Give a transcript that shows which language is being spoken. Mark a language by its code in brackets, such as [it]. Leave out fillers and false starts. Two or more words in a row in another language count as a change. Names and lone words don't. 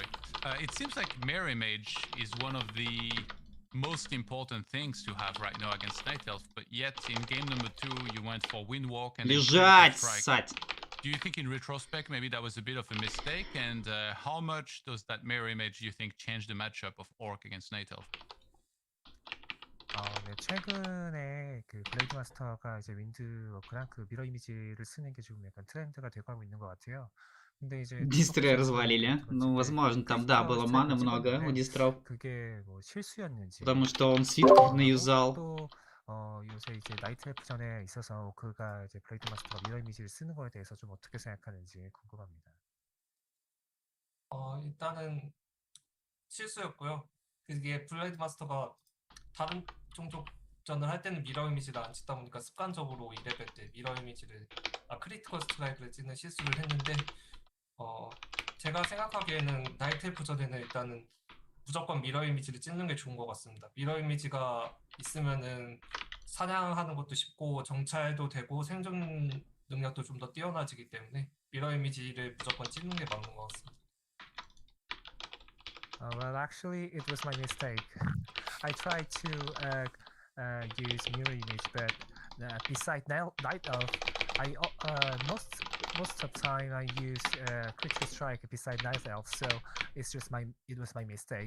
[en] It seems like Mirror Image is one of the most important things to have right now against Night Elf, but yet in game number 2 you went for Windwalk and [ru] Лежать, [en] Strike. [ru] ссать. [en] Do you think in retrospect maybe that was a bit of a mistake, and how much does that Mirror Image, you think, change the matchup of Orc against Night Elf? [ko] 네, 최근에 그 블레이드 마스터가 이제 윈드워크랑 그 미러 이미지를 쓰는 게 지금 약간 트렌드가 돼가고 있는 것 같아요. 근데 이제 [ru] Дистры развалили. Ну, возможно, там, да, было маны много у дистров. [ko] 그게 뭐 실수였는지. [ru] Потому что он свиток наюзал. [ko] 또 요새 이제 나이트 F 전에 있어서 그가 이제 블레이드 마스터가 미러 이미지를 쓰는 거에 대해서 좀 어떻게 생각하는지 궁금합니다. 일단은 실수였고요. 그게 블레이드 마스터가 다른 종족전을 할 때는 미러 이미지를 안 찍다 보니까 습관적으로 2레벨 때 미러 이미지를 크리티컬 스트라이크를 찍는 실수를 했는데 제가 생각하기에는 나이트 엘프 전에는 일단은 무조건 미러 이미지를 찍는 게 좋은 것 같습니다. 미러 이미지가 있으면은 사냥하는 것도 쉽고 정찰도 되고 생존 능력도 좀 더 뛰어나지기 때문에 미러 이미지를 무조건 찍는 게 맞는 것 같습니다. [en] Well, actually, it was my mistake. I tried to use mirror image, but beside Night Elf, I most of the time I use Critical Strike beside Night Elf, so it was my mistake.